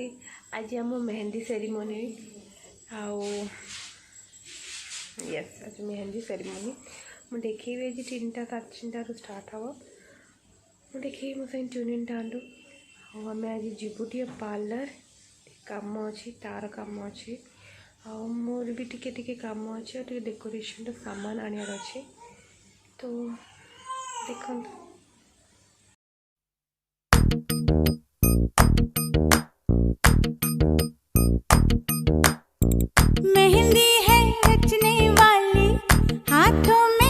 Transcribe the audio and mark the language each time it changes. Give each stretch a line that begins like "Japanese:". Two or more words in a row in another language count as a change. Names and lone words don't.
Odia: ଆଜି ଆମ
English: mehendi ceremony
Odia: ଆଉ ୟେସ୍ ଆଜି
English: mehendi ceremony
Odia: ମୁଁ ଦେଖେଇବି ଆଜି 3ଟା 3:30 ଷ୍ଟାର୍ଟ ହେବ। ମୁଁ ଦେଖେଇବି ମୋ ସାଙ୍ଗେ ଟ୍ୟୁନିଂଟା ଆଣୁ ଆଉ ଆମେ ଆଜି ଯିବୁ ଟିକେ ପାର୍ଲର କାମ ଅଛି ତାର କାମ ଅଛି ଆଉ ମୋର ବି ଟିକେ କାମ ଅଛି ଆଉ ଟିକେ ଡେकोरेशनର ସାମାନ ଆଣିବାର ଅଛି ତ ଦେଖନ୍ତୁ।
Hindi: मेहंदी है रचने वाली हाथों में